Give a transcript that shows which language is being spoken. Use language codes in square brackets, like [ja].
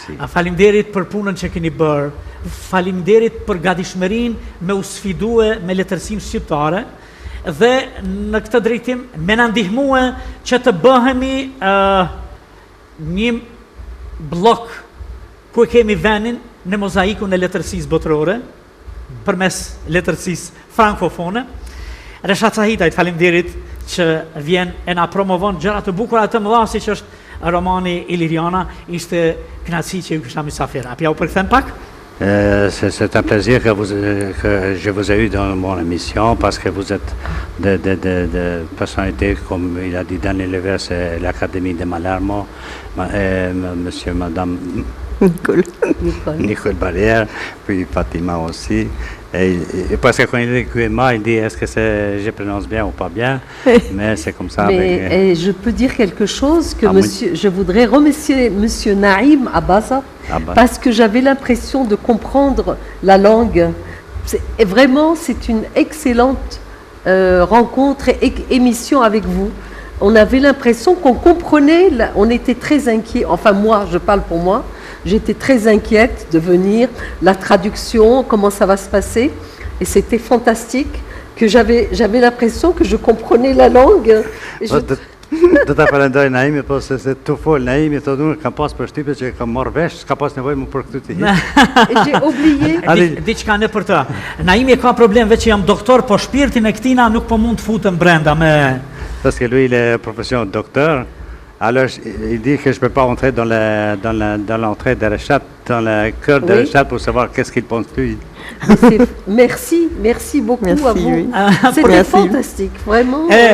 [sq] Falimderit për punën që keni bërë. Falimderit për gatishmërinë me u sfidue me letërsinë shqiptare dhe në këtë drejtim me na ndihmue që të bëhemi një blok ku kemi vendin në mozaikun e letërsisë botërore përmes letërsisë frankofone. Reshat Sahitajt, falimderit që vjen e na promovon gjëra të bukura të mëdha siç është romani Iliriana, ishte kënaqësi që ju kisha mysafir. A pja u përkthem pak? [fr] C'est un plaisir que je vous ai eu dans mon émission parce que vous êtes de personnalités, comme il a dit Daniel Levers, l'Académie de Malarme, monsieur, madame Nicole Barrière, puis Fatima aussi. Et parce que quand il est Guéma, il dit est-ce que je prononce bien ou pas bien, mais c'est comme ça. Mais je peux dire quelque chose que je voudrais remercier monsieur Naïm Abaza parce que j'avais l'impression de comprendre la langue. Et vraiment, c'est une excellente rencontre et émission avec vous. On avait l'impression qu'on comprenait, on était très inquiets, enfin moi, je parle pour moi, j'étais très inquiète de venir, la traduction, comment ça va se passer, et c'était fantastique, que j'avais l'impression que je comprenais la langue. [sq] Do ta falenderoj Naimi, po se të fol Naimi, thotë unë kam pas përshtypje që kam marrë vesh, s'ka pas nevojë më për këtë të hiq. [fr] J'ai oublié. [sq] Diçka në për të. Naimi ka problem veç që jam doktor, po shpirtin e këtina nuk po mund të futem brenda me. [fr] Parce que lui il est profession de docteur. Alors il dit que je peux pas entrer dans l'entrée de Reshat, dans le cœur de Reshat pour savoir qu'est-ce qu'il pense lui. Merci beaucoup à vous. C'était fantastique, vraiment.